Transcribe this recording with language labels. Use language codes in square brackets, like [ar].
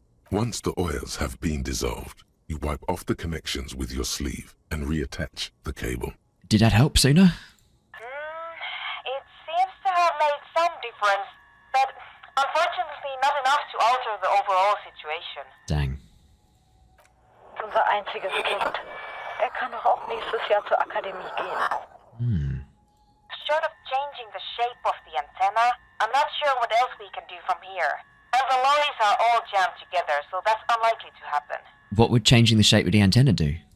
[en] Once the oils have been dissolved, you wipe off the connections with your sleeve and reattach the cable. Did that help, Suna? It seems to have made some difference, but unfortunately not enough to alter the overall situation. Dang. [de] Unser einziges Kind. Kann doch auch nächstes Jahr zur Akademie gehen. [en] Short of changing the shape of the antenna, I'm not sure what else we can do from here. And the lorries are all jammed together, so that's unlikely to happen. What would changing the shape of the antenna do?